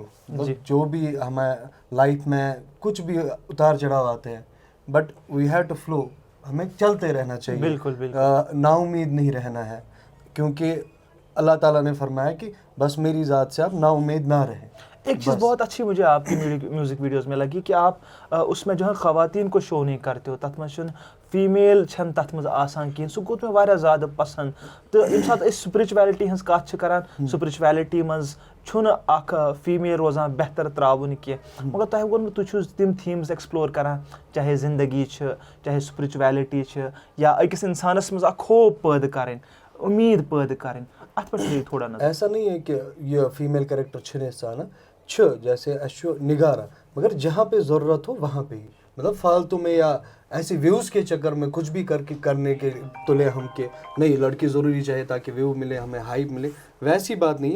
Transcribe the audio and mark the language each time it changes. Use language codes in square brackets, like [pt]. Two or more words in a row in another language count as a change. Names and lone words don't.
[hi] मतलब जो भी हमें लाइफ में कुछ भी उतार चढ़ाव आते हैं, [en] but we have to flow, [hi] हमें चलते रहना चाहिए, बिल्कुल बिल्कुल। नाउम्मीद नहीं रहना है, क्योंकि अल्लाह ताला ने फरमाया कि बस मेरी ज़ात से आप नाउम्मीद ना रहें। एक चीज़ बहुत अच्छी मुझे आपकी [en] music videos [hi] में लगी कि आप उसमें जो है ख़वातीन को शो नहीं करते हो, [ks] तथ में फीमेल छन तथ में आसान कहें, सह गो मे ज़्यादा पसंद। तो यम सात स्पिरिचुअलिटी हंस कथ करान, स्पिरिचुअलिटी मज अख फीमेल रोजान बेहतर त्रावन कह, मगर तुह वो तुम तिम थीम्स एक्सप्लोर करान, चाहे जिंदगी चाहे स्पिरिचुअलिटी या अकिस इंसानस मज होप [hi] पैदा करें, उम्मीद पैदा करें, [ks] अत पे थोड़ा ना। [hi] ऐसा नहीं है कि ये फीमेल कैरेक्टर जैसे निगारा, मगर जहाँ पे ज़रूरत हो वहाँ पे ही, मतलब फालतू में या ऐसे व्यूज़ के चक्कर में कुछ भी करने के तुले हम के नहीं, लड़की ज़रूरी चाहिए ताकि व्यू मिले, हमें हाइप मिले, वैसी बात नहीं है।